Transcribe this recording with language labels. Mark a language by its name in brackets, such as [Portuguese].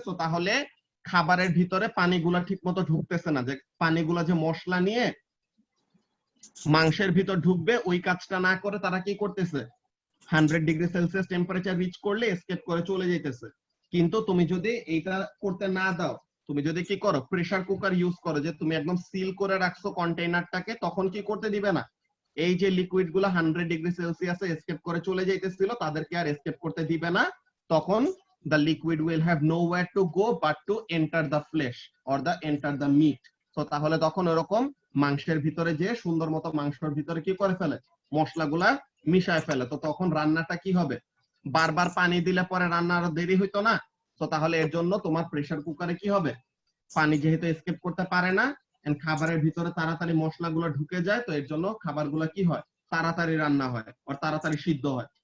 [Bangla] তো তাহলে খাবারের ভিতরে পানিগুলা ঠিক মতো ঢুকতেছে না, যে পানিগুলা যে মশলা নিয়ে মাংসের ভিতর ঢুকবে ওই কাজটা না করে তারা কি করতেছে, 100 ডিগ্রি সেলসিয়াস টেম্পারেচার রিচ করলে এসকেপ করে চলে যাইতেছে। কিন্তু তুমি যদি এইটা করতে না দাও, তুমি যদি কি করো, প্রেসার কুকার ইউজ করো, যে তুমি একদম সিল করে রাখছো কন্টেইনারটাকে, তখন কি করতে দিবে না, এই যে লিকুইড গুলো 100 ডিগ্রি সেলসিয়াসে এসকেপ করে চলে যাইতেছিল তাদেরকে আর এসকেপ করতে দিবে না। [English] তখন the liquid will have nowhere to go but to enter the flesh or the enter the meat. [Bangla] তো তাহলে তখন এরকম মাংসের ভিতরে যে সুন্দর মতো মাংসের ভিতরে কি করে ফেলে, মশলাগুলা মিশায় ফেলে। তো তখন রান্নাটা কি হবে, বারবার পানি দিলে পরে রান্না আরো দেরি হইতো না। তো তাহলে এর জন্য তোমার প্রেসার কুকারে কি হবে, পানি যেহেতু এসকেপ করতে পারে না, এন্ড খাবারের ভিতরে তাড়াতাড়ি মশলাগুলো ঢুকে যায়, তো এর জন্য খাবারগুলো কি হয়, তাড়াতাড়ি রান্না হয় আর তাড়াতাড়ি সিদ্ধ হয়।